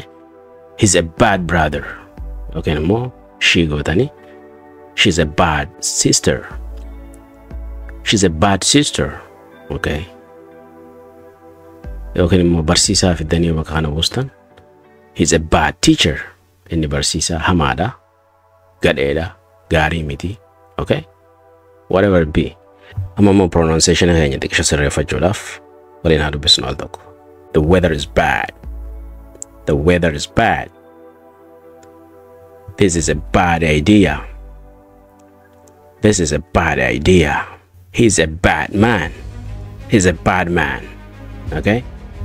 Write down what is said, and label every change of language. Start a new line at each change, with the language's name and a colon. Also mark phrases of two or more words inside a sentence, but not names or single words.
English: He's a bad brother. Okay,
Oromo: namo she gootani.
English: She's a bad sister. She's a bad sister. Okay.
Oromo: Okay, namo barsiisaa fiddanii bakka kana buustan.
English: He's a bad teacher.
Oromo: Inni barsiisaa hamaadha, gadheedha, gaarii miti.
English: Okay, whatever it be.
Oromo: Amma immoo pronunciation keenya xiqqisha sirreeffachuudhaaf waliin haa dubbisnu al tokko.
English: The weather is bad. The weather is bad. This is a bad idea. This is a bad idea. He's a bad man. He's a bad man. Okay?